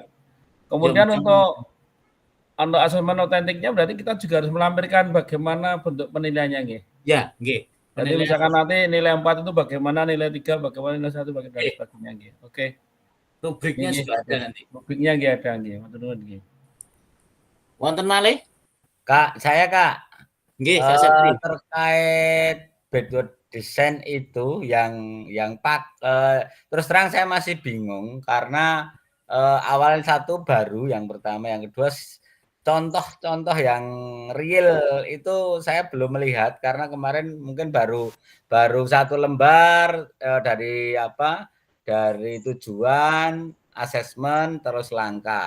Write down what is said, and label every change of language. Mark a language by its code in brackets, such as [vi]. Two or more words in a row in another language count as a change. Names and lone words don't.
[id] Kemudian untuk asesmen otentiknya berarti kita juga harus melampirkan bagaimana bentuk penilaiannya nggih. Ya, nggih. Jadi misalkan nanti nilai 4 itu bagaimana, nilai 3 bagaimana, nilai 1 bagaimana dan sebagainya nggih. Oke. Rubriknya sudah ada nanti. Rubriknya nggih ada nggih. [jv] Matur nuwun nggih. Wonten malih? [id] Kak, saya Kak. Nggih, terkait [en] backward design [id] itu yang terus terang saya masih bingung karena awalnya satu baru, yang pertama, yang kedua contoh-contoh yang real itu saya belum melihat karena kemarin mungkin baru satu lembar dari tujuan, asesmen, terus langkah.